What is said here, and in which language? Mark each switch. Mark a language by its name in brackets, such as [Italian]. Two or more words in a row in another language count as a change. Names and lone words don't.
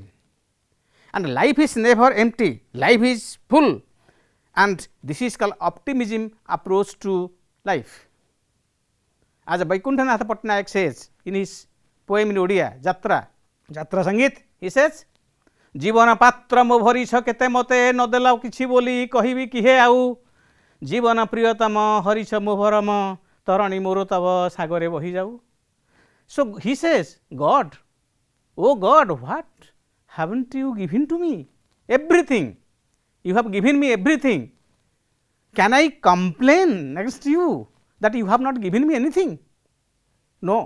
[English] And life is never empty. Life is full. And this is called optimism approach to life. As Vaikunthanatha Patnaik says in his poem in Odia, Jatra Sangit, he says, [Odia] ଜୀବନ ପାତ୍ର ମୋ ଭରିଛ କେତେ ମତେ ନଦେଲ କିଛି ବୋଲି କହିବି କିହେ ଆଉ ଜୀବନ ପ୍ରିୟତମ ହରିଛ ମୋ ଭରମ ତରଣୀ ମୋର ତବ ସାଗରେ ବହି ଯାଉ. [English] So he says, God, oh God, what haven't you given to me? Everything. You have given me everything. Can I complain against you that you have not given me anything? No.